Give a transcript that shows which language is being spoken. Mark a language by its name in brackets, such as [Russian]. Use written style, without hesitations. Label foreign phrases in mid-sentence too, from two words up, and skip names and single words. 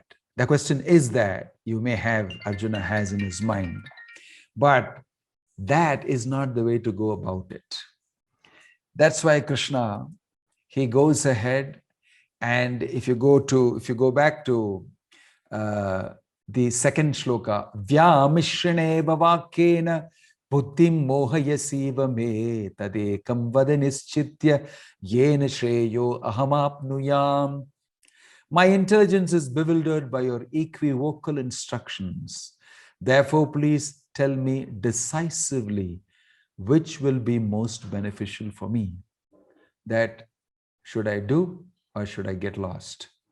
[English] The question is that you may have, Arjuna has in his mind, but that is not the way to go about it. That's why Krishna, he goes ahead, and if you go back to the second shloka, [Sanskrit] व्यामिश्रणे भवकेन बुद्धिं मोहयसिव मे तदेकं वदनिश्चित्य येन श्रेयो अहमाप्नुयाम्. [English] My intelligence is bewildered by your equivocal instructions. Therefore, please tell me decisively which will be most beneficial for me. That should I do or should I get lost?